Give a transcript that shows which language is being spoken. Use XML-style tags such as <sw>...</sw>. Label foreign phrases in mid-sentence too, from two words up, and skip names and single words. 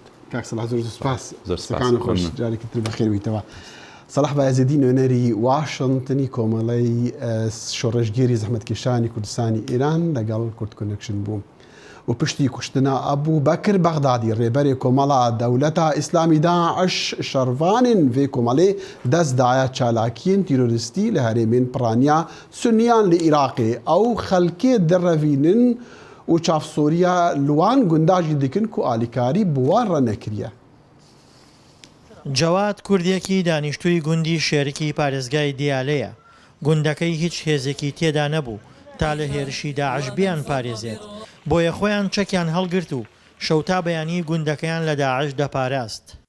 <ckb>کاکسەڵاح زۆر سوپاس خۆش جارێکی تر بەخێربیتەوە. سەلاح بایەزیدی نوێنەری واشنتنی کۆمەڵەی شۆڕژگیری زەحمەتکێشانی کوردستانی ئێران لەگەڵ کورد کۆنێکشن بووم</ckb> <ku>و پشتی کوشتنا ئەبوو بەکر بەغدادی ڕێبەرێ کۆمەڵا دەولەتە ئیسلامی داعش شەڕڤانên vê کۆمەڵê dest daye çalakiyên tîrorîstî li herêmên piraniya Sunniyan li Iraqê ew xelkê direvînin û çavsoriya li wan gunda jî dikin ku alîkarî bi wan re nekiriye.</ku> <ckb>جەواد کوردێکی دانیشتووی گوندی شێرکی پارێزگای دیالەیە. گوندەکەی هیچ هێزێکی تێدا نەبوو تا لە هێرشی داعش بیان پارێزێت. بۆیە خۆیان چەکیان هەڵگرت و شەوتا بەیانی گوندەکەیان لە داعش دەپاراست.</ckb>